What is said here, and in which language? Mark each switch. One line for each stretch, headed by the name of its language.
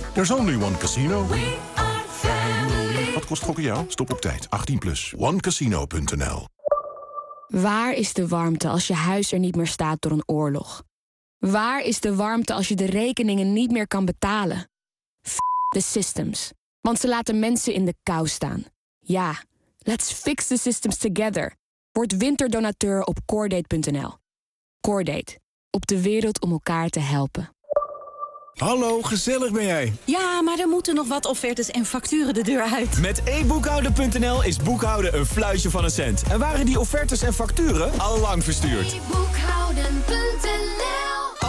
English: There's only One Casino.
Dutch: Wat kost gokken jou? Stop op tijd. 18+. OneCasino.nl. Waar is de warmte als je huis er niet meer staat door een oorlog? Waar is de warmte als je de rekeningen niet meer kan betalen? F*** de systems. Want ze laten mensen in de kou staan. Ja,
English: let's fix the systems together.
Dutch: Word winterdonateur op Cordate.nl. Cordate. Op de wereld om elkaar te helpen. Hallo, gezellig ben jij. Ja, maar er moeten nog wat offertes en facturen de deur uit. Met e-boekhouden.nl is boekhouden een fluitje van een cent. En waren die offertes en facturen al lang verstuurd? e-boekhouden.nl.